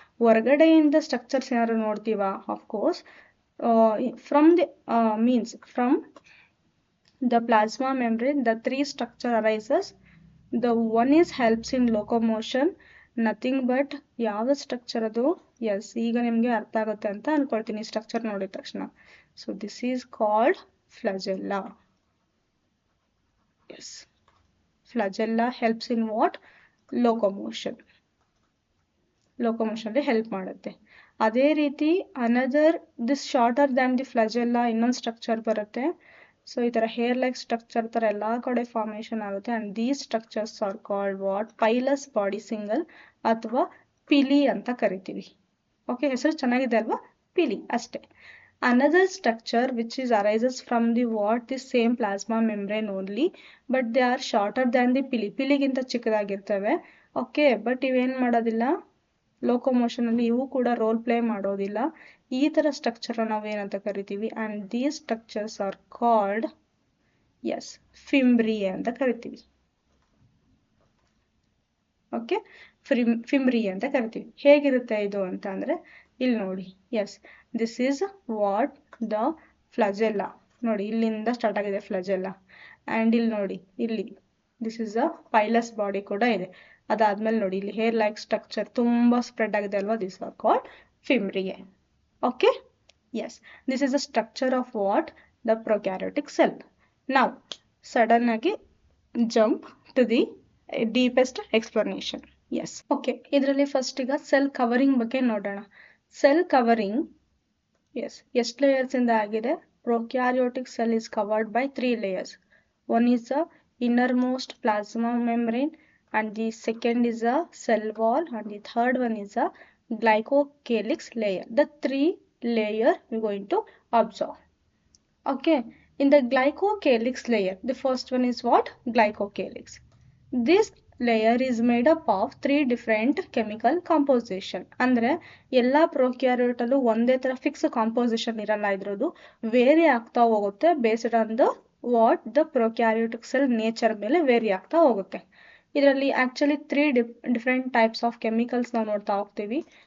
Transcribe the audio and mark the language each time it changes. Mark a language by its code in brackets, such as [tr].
[kn] ಹೊರಗಡೆಯಿಂದ ಸ್ಟ್ರಕ್ಚರ್ಸ್ ಏನಾದ್ರು ನೋಡ್ತೀವಾ? [en] Of course, from the means from the plasma membrane the 3 structure arises. The one is helps in locomotion, nothing but [kn] ಯಾವ structure ಅದು? S, ಈಗ ನಿಮಗೆ ಅರ್ಥ ಆಗುತ್ತೆ ಅಂತ ಅನ್ಕೊಳ್ತೀನಿ ಸ್ಟ್ರಕ್ಚರ್ ನೋಡಿದ ತಕ್ಷಣ. [en] So this is called flagella. Yes, flagella helps in what? Locomotion. [kn] Locomotion ಅಲ್ಲಿ ಹೆಲ್ಪ್ ಮಾಡುತ್ತೆ. ಅದೇ ರೀತಿ another, [en] this shorter than the flagella [kn] ಇನ್ನೊಂದು ಸ್ಟ್ರಕ್ಚರ್ ಬರುತ್ತೆ. ಸೊ ಈ ತರ ಹೇರ್ ಲೈಕ್ ಸ್ಟ್ರಕ್ಚರ್ ತರ ಎಲ್ಲಾ ಕಡೆ ಫಾರ್ಮೇಶನ್ ಆಗುತ್ತೆ. [en] And these structures are called what? Pilus body single [kn] ಅಥವಾ ಪಿಲಿ ಅಂತ ಕರಿತೀವಿ. ಓಕೆ, ಹೆಸರು ಚೆನ್ನಾಗಿದೆ ಅಲ್ವಾ? ಪಿಲಿ ಅಷ್ಟೇ. [en] Another structure which is arises from the what? The same plasma membrane only, but they are shorter than the pili. [kn] ಪಿಲಿಗಿಂತ ಚಿಕ್ಕದಾಗಿರ್ತವೆ. Okay, but ಇವೇನ್ ಮಾಡೋದಿಲ್ಲ, ಲೋಕೋಮೋಷನ್ ಅಲ್ಲಿ ಇವು ಕೂಡ ರೋಲ್ ಪ್ಲೇ ಮಾಡೋದಿಲ್ಲ. ಈ ತರ ಸ್ಟ್ರಕ್ಚರ್ ನಾವು ಏನಂತ ಕರಿತೀವಿ? [en] and these structures are called, [kn] S, ಫಿಂಬ್ರಿಯೆ ಅಂತ ಕರಿತೀವಿ. ಓಕೆ, ಫಿಂಬ್ರಿಯೆ ಅಂತ ಕರಿತೀವಿ. ಹೇಗಿರುತ್ತೆ ಇದು ಅಂತ ಅಂದ್ರೆ ಇಲ್ಲಿ ನೋಡಿ. [en] Yes, this is what? The flagella. [kn] ನೋಡಿ, ಇಲ್ಲಿಂದ ಸ್ಟಾರ್ಟ್ ಆಗಿದೆ ಫ್ಲಾಜೆಲ್ಲಾ. ಅಂಡ್ ಇಲ್ಲಿ ನೋಡಿ, ಇಲ್ಲಿ [en] this is a pilus body [kn] ಕೂಡ ಇದೆ. ಅದಾದ್ಮೇಲೆ ನೋಡಿ ಇಲ್ಲಿ ಹೇರ್ ಲೈಕ್ ಸ್ಟ್ರಕ್ಚರ್ ತುಂಬಾ ಸ್ಪ್ರೆಡ್ ಆಗಿದೆ ಅಲ್ವಾ, [en] This are called fimbriae. Okay, yes, this is a structure of what, the prokaryotic cell. ನಾವು sudden ಆಗಿ jump to the deepest explanation. [kn] S, okay, ಇದರಲ್ಲಿ ಫಸ್ಟ್ ಈಗ ಸೆಲ್ ಕವರಿಂಗ್ ಬಗ್ಗೆ ನೋಡೋಣ. ಸೆಲ್ ಕವರಿಂಗ್, ಎಸ್, ಎಷ್ಟು ಲೇಯರ್ಸ್ ಇಂದ ಆಗಿದೆ? [en] Prokaryotic cell is covered by 3 layers. One is the innermost plasma membrane, and the second is a cell wall, and the third one is a glycocalyx layer. The 3 layer we're going to observe. Okay, in the glycocalyx layer, the first one is what? Glycocalyx. This layer is made up of 3 different chemical composition. [kn] ಅಂದ್ರೆ ಎಲ್ಲಾ prokaryote ಅಲ್ಲೂ ಒಂದೇ ತರ fix composition ಇರಲ್ಲ, ಇದ್ರದ್ದು very ಆಗ್ತಾ ಹೋಗುತ್ತೆ [en] based on the what the prokaryotic cell nature [kn] ಮೇಲೆ ವೇರಿ ಆಗ್ತಾ ಹೋಗುತ್ತೆ. ಇದರಲ್ಲಿ actually 3 different types of chemicals ನಾವು ನೋಡ್ತಾ ಹೋಗ್ತೀವಿ.